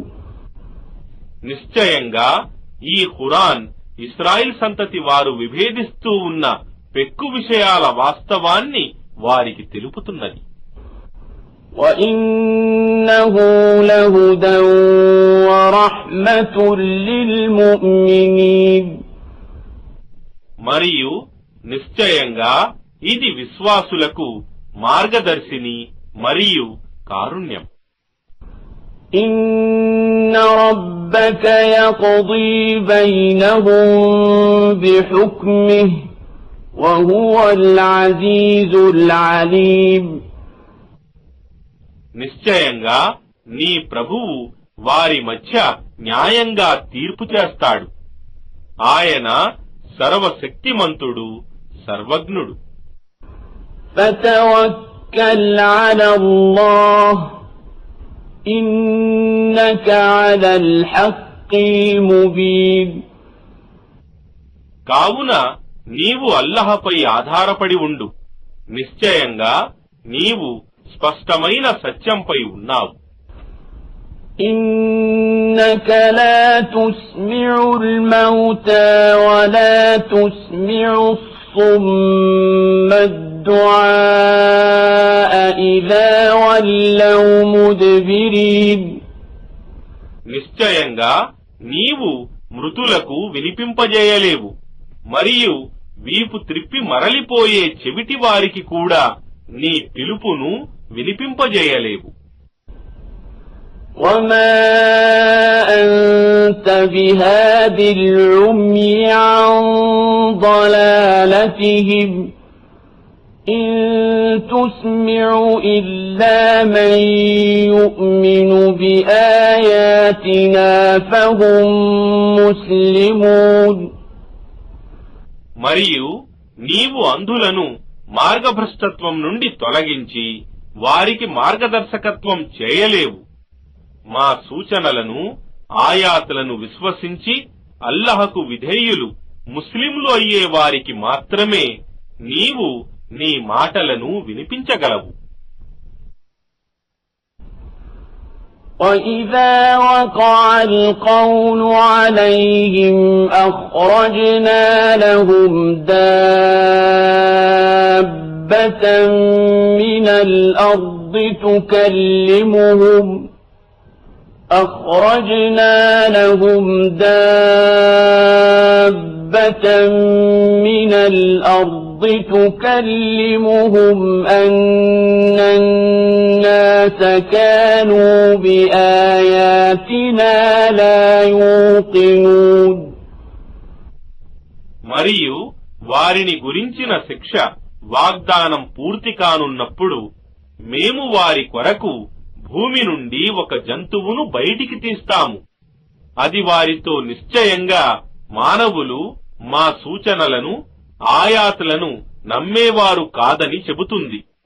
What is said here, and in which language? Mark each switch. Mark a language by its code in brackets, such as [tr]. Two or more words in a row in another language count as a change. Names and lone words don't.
[te] నిశ్చయంగా ఈ ఖురాన్ ఇశ్రాయిల్ సంతతి వారు విభేదిస్తూ ఉన్న పెక్కు విషయాల వాస్తవాన్ని వారికి తెలుపుతున్నది. [ar] وَإِنَّهُ لَهُدًى وَرَحْمَةٌ لِّلْمُؤْمِنِينَ [te] మరియు నిశ్చయంగా ఇది విశ్వాసులకు మార్గదర్శిని మరియు కారుణ్యం. [ar] إِنَّ رَبَّكَ يَقْضِي بَيْنَهُم بِحُكْمِهِ وَهُوَ الْعَزِيزُ الْعَلِيمُ [te] నిశ్చయంగా నీ ప్రభువు వారి మధ్య న్యాయంగా తీర్పు చేస్తాడు. ఆయన సర్వశక్తిమంతుడు, సర్వజ్ఞుడు. [ar] فَتَوَكَّلْ عَلَى اللَّهِ إِنَّكَ عَلَى الْحَقِّ الْمُبِينِ [te] కావున నీవు అల్లహపై ఆధారపడి ఉండు. నిశ్చయంగా నీవు స్పష్టమైన సత్యంపై ఉన్నావు. [ar] إنك لا تسمع الموتى ولا تسمع الصم الدعاء إذا ولوا مدبرين. [te] నిశ్చయంగా నీవు మృతులకు వినిపింపజేయలేవు, మరియు వీపు త్రిప్పి మరలిపోయే చెవిటి వారికి కూడా నీ పిలుపును వినిపింపజేయలేవు. [ar] وما أنت بهاد العمي عن ضلالتهم إن تسمع إلا من يؤمن بآياتنا فهم مسلمون. [te] మరియు నీవు అంధులను మార్గభ్రష్టత్వం నుండి తొలగించి వారికి మార్గదర్శకత్వం చేయలేవు. మా సూచనలను ఆయాతులను విశ్వసించి అల్లహకు విధేయులు ముస్లింలు అయ్యే వారికి మాత్రమే నీవు నీ మాటలను వినిపించగలవు. [ar] وَإِذَا وَقَعَ الْقَوْلُ عَلَيْهِمْ أَخْرَجْنَا لَهُمْ دَابَّةً مِنَ الْأَرْضِ تكلمهم أن الناس كانوا بآياتنا لا يوقنون. [te] మరియు వారిని గురించిన శిక్ష వాగ్దానం పూర్తి కానున్నప్పుడు మేము వారి కొరకు భూమి నుండి ఒక జంతువును బయటికి తీస్తాము. అది వారితో నిశ్చయంగా మానవులు మా సూచనలను ఆయాతులను నమ్మేవారు కాదని చెబుతుంది.